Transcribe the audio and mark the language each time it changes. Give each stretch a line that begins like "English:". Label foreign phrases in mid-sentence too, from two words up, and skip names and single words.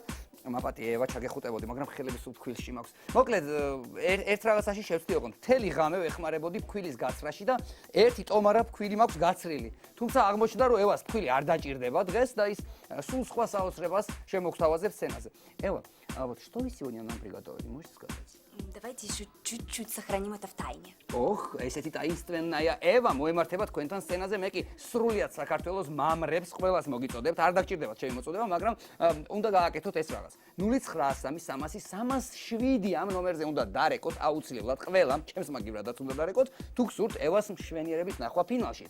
Georgian: მაპატი ევა ჩაგეხუტებოდი, მაგრამ ხელები სულ ფქვილში მაქვს. მოკლედ ერთ რაღაცაში შევწდი ოღონდ. მთელი ღამე ვეხმარებოდი ფქვილის გაცრაში და ერთი ტომარა ფქვილი მაქვს გაცრილი. თუმცა აღმოჩნდა რომ ევას ფქვილი არ დაჭირდება დღეს და ის სულ სხვა საოცრებას შემოგთავაზებს სცენაზე.
Russian: Эва, а вот что вы сегодня нам приготовили, можете сказать? Давайте еще чуть-чуть сохраним это в тайне. Ох, ესეთი таинственная Эва,
Georgian: მოემართება თქვენთან სცენაზე, მე კი სრულიად საქართველოს მამრებს ყველას მოგიწოდებთ, არ დაგჭირდებათ ჩემი მოწოდება, მაგრამ უნდა გააკეთოთ ეს რაღაც. 093000307 ამ ნომერზე უნდა დარეკოთ აუცილებლად ყველამ, ჩემს მაგივრადაც უნდა დარეკოთ, თუ გსურთ ევას მშვენიერებით ნახვა ფინალშიც.